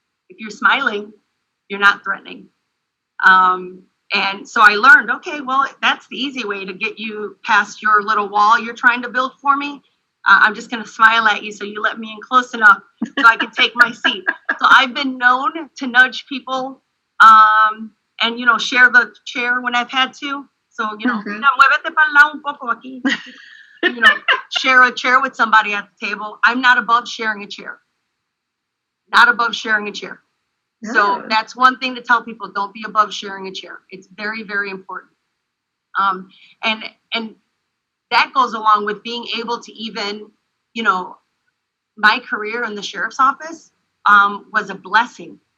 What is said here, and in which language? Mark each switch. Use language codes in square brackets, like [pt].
[en] If you're smiling, you're not threatening. And so I learned, okay, well, that's the easy way to get you past your little wall you're trying to build for me. I'm just going to smile at you so you let me in close enough so I can take my seat. So I've been known to nudge people and, share the chair when I've had to. [es] So, muévete para el lado un poco aquí. [en] Share a chair with somebody at the table. I'm not above sharing a chair. Not above sharing a chair. Yeah. So that's one thing to tell people, don't be above sharing a chair. It's very, very important. And that goes along with being able to even, my career in the sheriff's office was a blessing.